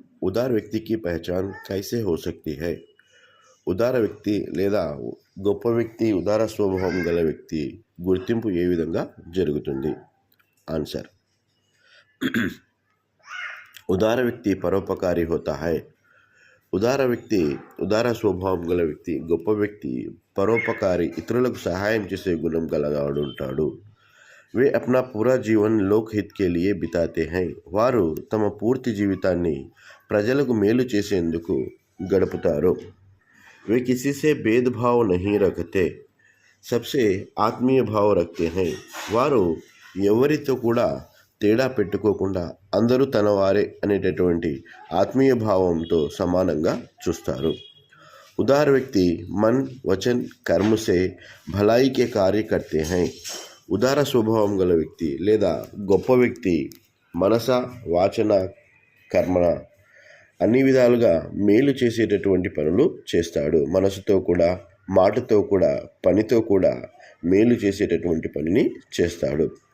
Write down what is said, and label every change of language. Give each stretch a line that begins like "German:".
Hindi: उदार व्यक्ति की पहचान कैसे हो सकती है?
Telugu: ఉదార వ్యక్తి లేదా గొప్ప వ్యక్తి, ఉదార స్వభావం గల వ్యక్తి గుర్తింపు ఏ విధంగా జరుగుతుంది?
Hindi: ఆన్సర్, ఉదార వ్యక్తి పరోపకారి హోతా హై.
Telugu: ఉదార వ్యక్తి, ఉదార స్వభావం గల వ్యక్తి, గొప్ప వ్యక్తి పరోపకారి, ఇతరులకు సహాయం చేసే గుణం గలవాడు ఉంటాడు.
Hindi: वे अपना पूरा जीवन लोकहित के लिए बिताते हैं.
Telugu: వారు తమ పూర్తి జీవితాన్ని ప్రజలకు మేలు చేసేందుకు గడుపుతారు.
Hindi: वे किसी से भेदभाव नहीं रखते, सबसे ఆత్మీయ భావ రఖతే हैं.
Telugu: వారు ఎవరితో కూడా తేడా పెట్టుకోకుండా అందరూ తన వారే అనేటటువంటి ఆత్మీయ భావంతో సమానంగా చూస్తారు.
Hindi: उदार व्यक्ति मन वचन कर्म से भलाई के कार्य करते हैं.
Telugu: ఉదార స్వభావం గల వ్యక్తి లేదా గొప్ప వ్యక్తి మనస, వాచన, కర్మన అన్ని విధాలుగా మేలు చేసేటటువంటి పనులు చేస్తాడు. మనసుతో కూడా, మాటతో కూడా, పనితో కూడా మేలు చేసేటటువంటి పనిని చేస్తాడు.